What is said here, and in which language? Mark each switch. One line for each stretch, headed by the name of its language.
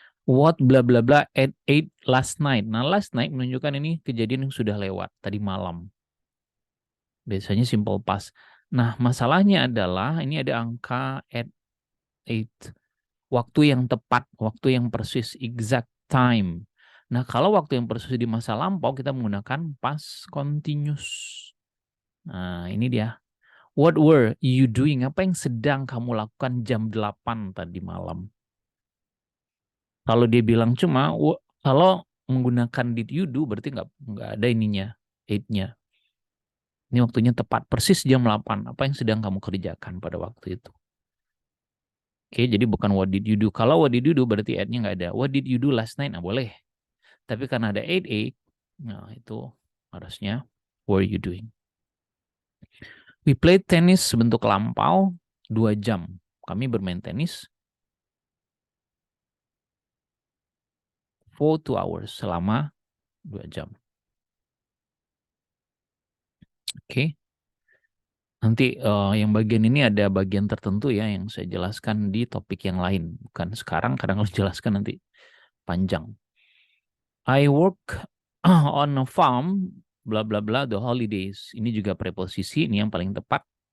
English: What bla bla bla at 8 last night.
Indonesian: Nah,
English: last night
Indonesian: menunjukkan ini kejadian yang sudah lewat tadi malam. Biasanya simple past. Nah, masalahnya adalah ini ada angka at 8. Waktu yang tepat, waktu yang persis,
English: exact time.
Indonesian: Nah, kalau waktu yang persis di masa lampau kita menggunakan past continuous. Nah, ini dia.
English: What were you doing?
Indonesian: Apa yang sedang kamu lakukan jam 8 tadi malam? Kalau dia bilang cuma, kalau menggunakan
English: did you do,
Indonesian: berarti nggak ada ininya, it-nya. Ini waktunya tepat, persis jam 8. Apa yang sedang kamu kerjakan pada waktu itu? Oke, jadi bukan
English: what did you do.
Indonesian: Kalau what did you do, berarti it-nya nggak ada.
English: What did you do last night?
Indonesian: Nah, boleh. Tapi karena ada 8, nah itu harusnya
English: what are you doing? We played tennis
Indonesian: sebentuk lampau 2 jam. Kami bermain tenis
English: for 2 hours,
Indonesian: selama 2 jam. Oke. Nanti yang bagian ini ada bagian tertentu ya yang saya jelaskan di topik yang lain. Bukan sekarang, kadang harus jelaskan nanti panjang.
English: I work on a farm, bla bla bla, the holidays.
Indonesian: Ini juga preposisi, ini yang paling tepat.